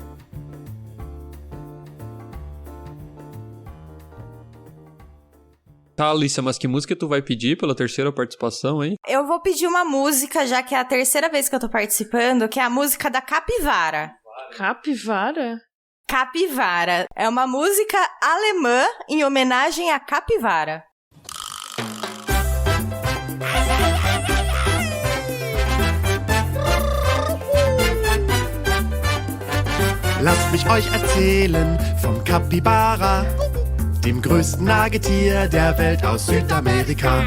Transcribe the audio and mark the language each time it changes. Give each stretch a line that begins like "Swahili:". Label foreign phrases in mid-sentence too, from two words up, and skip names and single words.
Portuguese: Tá, Alicia, mas que música tu vai pedir pela terceira participação, hein? Eu vou pedir uma música, já que é a terceira vez que eu tô participando, que é a música da Capivara. Capivara? Capivara. É uma música alemã em homenagem à capivara.
German: Lasst mich euch erzählen vom Capybara, dem größten Nagetier der Welt aus Südamerika.